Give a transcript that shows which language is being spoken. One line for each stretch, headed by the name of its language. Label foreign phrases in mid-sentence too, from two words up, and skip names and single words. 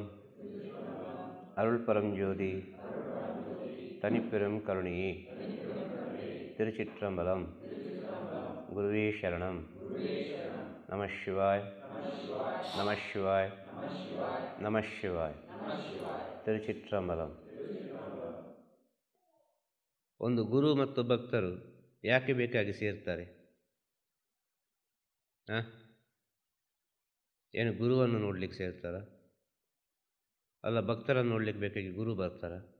Tamil: அருள் பரஞ்சோதி தனிப்பெரும் கருணையே. திருச்சிற்றம்பலம். குருவே சரணம். நம சிவாய், நம சிவாய், நம சிவாய்.
Kannada: ತಿರುಚಿಟ್ರಂಬಲಂ. ಒಂದು ಗುರು ಮತ್ತು ಭಕ್ತರು ಯಾಕೆ ಬೇಕಾಗಿ ಸೇರ್ತಾರೆ? ಏನು ಗುರುವನ್ನು ನೋಡ್ಲಿಕ್ಕೆ ಸೇರ್ತಾರ? ಅಲ್ಲ, ಭಕ್ತರನ್ನು ನೋಡ್ಲಿಕ್ಕೆ ಬೇಕಾಗಿ ಗುರು ಬರ್ತಾರ?